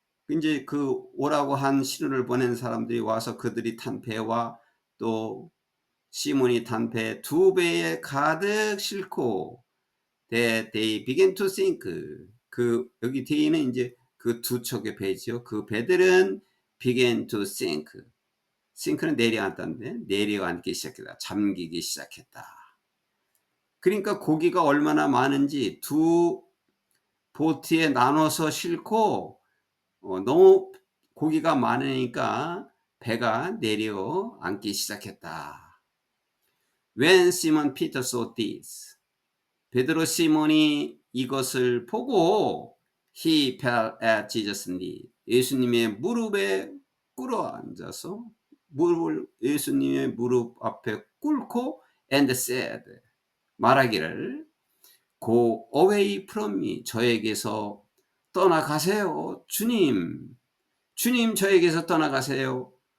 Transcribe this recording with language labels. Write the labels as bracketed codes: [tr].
[ko] 이제 그 오라고 한 신호를 보낸 사람들이 와서 그들이 탄 배와 또 시몬이 탄 배 두 배에 가득 싣고 [en] they began to sink. [ko] 여기 they는 이제 그 두 척의 배죠. 그 배들은 [en] began to sink. [ko] sink는 내려앉다인데 내려앉기 시작했다. 잠기기 시작했다. 그러니까 고기가 얼마나 많은지 두 보트에 나눠서 싣고 너무 고기가 많으니까 배가 내려앉기 시작했다. [en] When Simon Peter saw this, [ko] 베드로 시몬이 이것을 보고 [en] he fell at Jesus' knee. [ko] 예수님의 무릎에 꿇어 앉아서 예수님의 무릎 앞에 꿇고 [en] and said, [ko] 말하기를 [en] Go away from me. [ko] 저에게서 떠나가세요. 주님 저에게서 떠나가세요.